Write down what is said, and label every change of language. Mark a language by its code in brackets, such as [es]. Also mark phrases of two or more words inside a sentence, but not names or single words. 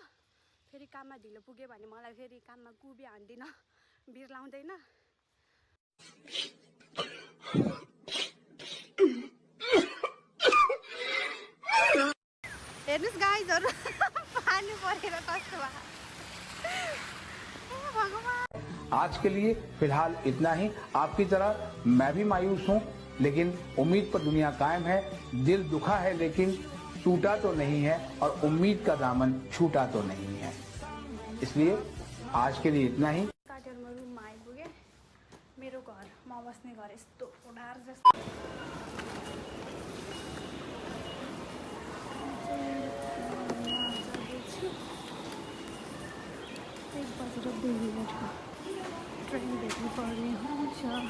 [ne] फेरि काममा ढिलो पुग्यो भने मलाई फेरि काममा कुबी हान्दिन बिर लाउँदैन। हेर्नुस् गाइजहरु पानी परेर कस्तो भयो। [hi] आज के लिए फिलहाल इतना ही। आपकी तरह मैं भी मायूस हूँ, लेकिन उम्मीद पर दुनिया कायम है। दिल दुखा है लेकिन टूटा तो नहीं है, और उम्मीद का दामन छूटा तो नहीं है। इसलिए आज के लिए इतना ही। [ne] साथीहरु म रुममा आइपुगे। मेरो घर म बस्ने घर यस्तो ओडार जस्तो एक बजेर 2 मिनेटमा ट्रेन भेट्नु पर्ने हुन्छ।